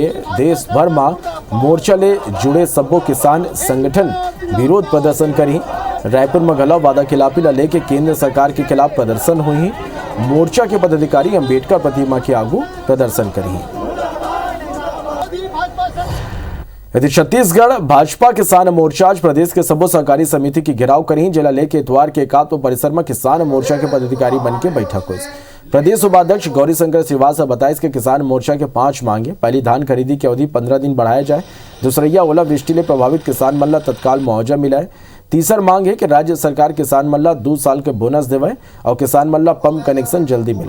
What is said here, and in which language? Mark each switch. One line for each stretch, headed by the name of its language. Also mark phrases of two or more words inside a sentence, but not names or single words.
Chhattisgarhi: देश भर में मोर्चा ले जुड़े सबो किसान संगठन विरोध प्रदर्शन करी। रायपुर में घला वादा खिलाफी ला लेके केंद्र सरकार के खिलाफ प्रदर्शन हुई। मोर्चा के पदाधिकारी अंबेडकर प्रतिमा के आगू प्रदर्शन करी। यदि छत्तीसगढ़ भाजपा किसान मोर्चा आज प्रदेश के सबो सहकारी समिति की घेराव करी। जिला लेके इतवार के एकात्म परिसर में किसान मोर्चा के पदाधिकारी बन के बैठक हुई। प्रदेश उपाध्यक्ष गौरी शंकर श्रीवास्तव बताया कि किसान मोर्चा के 5 मांगे। पहली धान खरीदी की अवधि 15 दिन बढ़ाया जाए। दूसरैया ओलावृष्टि ले प्रभावित किसान मन ला तत्काल मुआवजा मिलाए। तीसर मांग है कि राज्य सरकार किसान मन ला 2 साल के बोनस देवे और किसान मन ला पंप कनेक्शन जल्दी मिला।